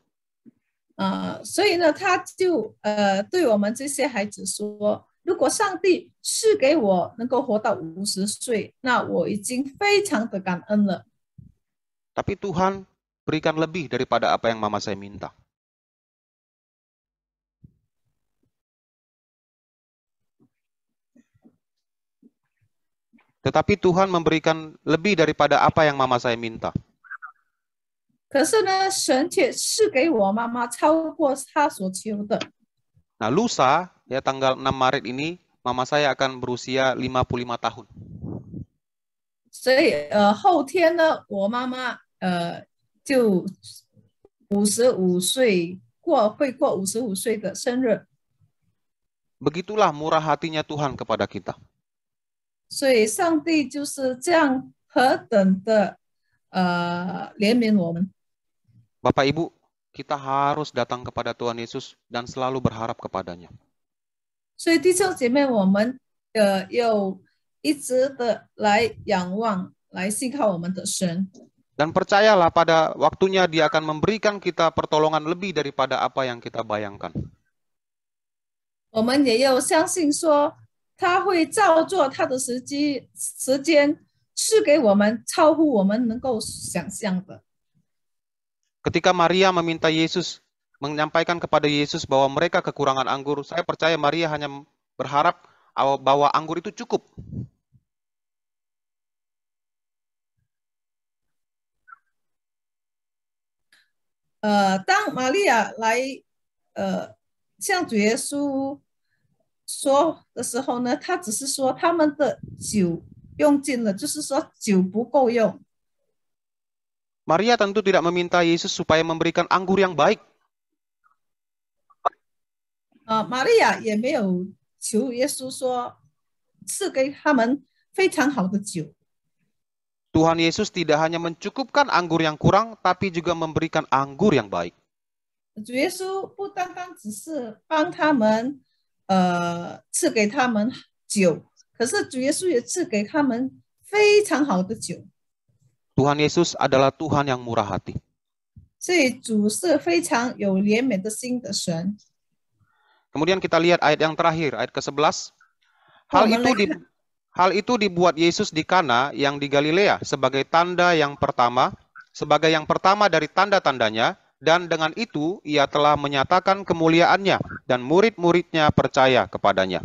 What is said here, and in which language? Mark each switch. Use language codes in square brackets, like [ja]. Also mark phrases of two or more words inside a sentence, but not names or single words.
[zh] 所以呢，他就对我们这些孩子说，如果上帝赐给我能够活到50岁，那我已经非常的感恩了。 [id] Tapi Tuhan berikan lebih daripada apa yang mama saya minta. Tetapi Tuhan memberikan lebih daripada apa yang mama saya minta. [zh] 可是呢，神却赐给我妈妈超过她所求的。 [id] Nah, lusa, ya tanggal 6 Maret ini, mama saya akan berusia 55 tahun. [zh] 所以后天呢，我妈妈就55岁会过55岁的生日， [id] Begitulah murah hatinya Tuhan kepada kita. [zh] 所以上帝就是这样何等的怜悯我们。 [id] Bapak Ibu, kita harus datang kepada Tuhan Yesus dan selalu berharap kepadanya. [zh] 所以弟兄姐妹，我们要一直的来仰望，来信靠我们的神。 [id] Dan percayalah pada waktunya Dia akan memberikan kita pertolongan lebih daripada apa yang kita bayangkan. [zh] 我们也要相信说，他会照做他的时间赐给我们超乎我们能够想象的。 [id] Ketika Maria meminta Yesus, menyampaikan kepada Yesus bahwa mereka kekurangan anggur, saya percaya Maria hanya berharap bahwa anggur itu cukup. [zh] 当玛利亚来向主耶稣说的时候呢，他只是说他们的酒用尽了，就是说酒不够用。 [id] Maria tentu tidak meminta Yesus supaya memberikan anggur yang baik. [zh] 玛利亚也没有求耶稣说赐给他们非常好的酒。 [id] Tuhan Yesus tidak hanya mencukupkan anggur yang kurang, tapi juga memberikan anggur yang baik. [zh] 主耶稣不单单只是帮他们赐给他们酒，可是主耶稣也赐给他们非常好的酒。 [id] Tuhan Yesus adalah Tuhan yang murah hati. [zh] 所以主是非常有怜悯的心的神。 [id] Kemudian kita lihat ayat yang terakhir, ayat ke-11. Hal itu dibuat Yesus di Kana yang di Galilea sebagai tanda yang pertama, sebagai yang pertama dari tanda-tandanya, dan dengan itu ia telah menyatakan kemuliaannya dan murid-muridnya percaya kepadanya.